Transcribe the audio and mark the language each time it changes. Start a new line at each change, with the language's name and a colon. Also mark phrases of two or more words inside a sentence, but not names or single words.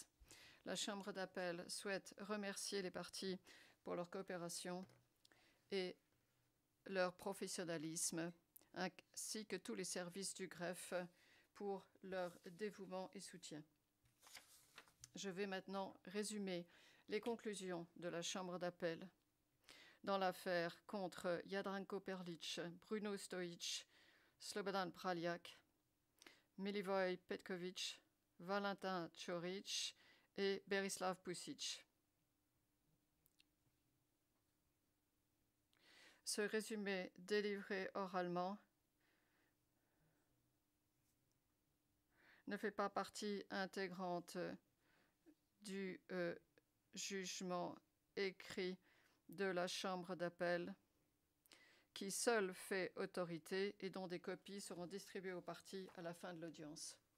French: La Chambre d'appel souhaite remercier les parties pour leur coopération et leur professionnalisme, ainsi que tous les services du greffe pour leur dévouement et soutien. Je vais maintenant résumer les conclusions de la Chambre d'appel dans l'affaire contre Jadranko Perlic, Bruno Stojic, Slobodan Praljak, Milivoje Petković, Valentin Ćorić et Berislav Pusic. Ce résumé délivré oralement ne fait pas partie intégrante du jugement écrit de la Chambre d'appel qui seul fait autorité et dont des copies seront distribuées aux parties à la fin de l'audience.